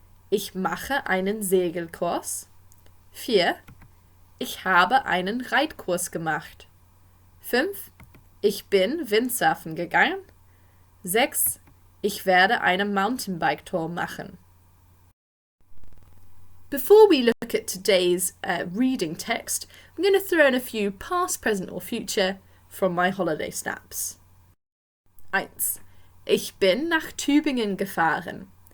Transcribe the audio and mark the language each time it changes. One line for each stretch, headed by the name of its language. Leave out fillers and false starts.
German: Ich mache einen Segelkurs. 4. Ich habe einen Reitkurs gemacht. 5. Ich bin Windsurfen gegangen. 6. Ich werde eine Mountainbike-Tour machen.
English: Before we look at today's reading text, I'm going to throw in a few past, present or future from my holiday snaps. 1.
German: Ich bin nach Tübingen gefahren.